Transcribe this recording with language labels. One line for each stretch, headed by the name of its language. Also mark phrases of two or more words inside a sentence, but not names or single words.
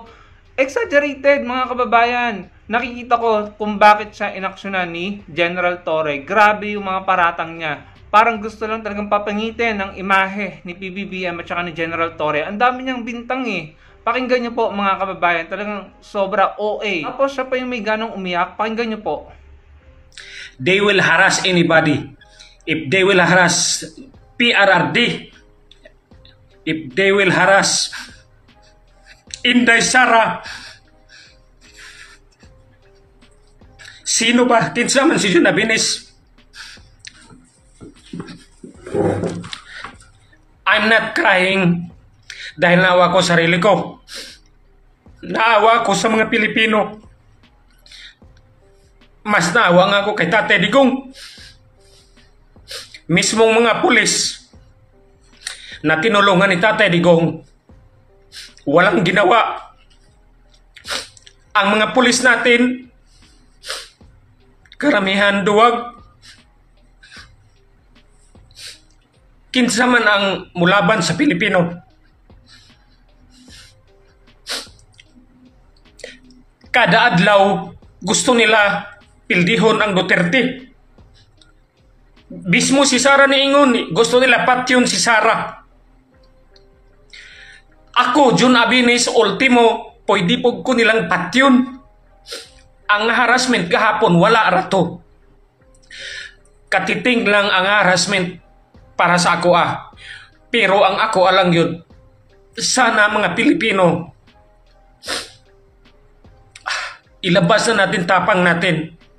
Filipino: Exaggerated, mga kababayan. Nakikita ko kung bakit siya inaksyonan ni General Torre. Grabe yung mga paratang niya. Parang gusto lang talagang papangitin ang imahe ni PBBM at saka ni General Torre. Ang dami niyang bintang eh. Pakinggan niyo po mga kababayan. Talagang sobra OA. Tapos siya pa yung may ganong umiyak. Pakinggan niyo po.
English: They will harass anybody. If they will harass PRRD, if they will harass Inday Sara,
Filipino: sino ba?
Cebuano: Kinsa man si Juna Binis.
English: I'm not crying
Filipino: dahil naawa ko sarili ko.
Cebuano: Naawa ko sa mga Pilipino.
Filipino: Mas naawa nga ako kay Tatay Digong. Mismong mga pulis na tinulungan ni Tatay Digong, walang ginawa. Ang mga pulis natin, karamihan duwag.
Cebuano: Kinsa man ang mulaban sa Pilipino. Kada adlaw, gusto nila pildihon ang Duterte. Mismo si Sara niingon, gusto nila patyon si Sara. Ako, Jun Abinis, ultimo, pwede po ko nilang patyon. Ang harassment kahapon, wala rato. Katiting lang ang harassment para sa ako Pero ang ako alang yun,
Filipino: sana mga Pilipino, ilabas na natin tapang natin.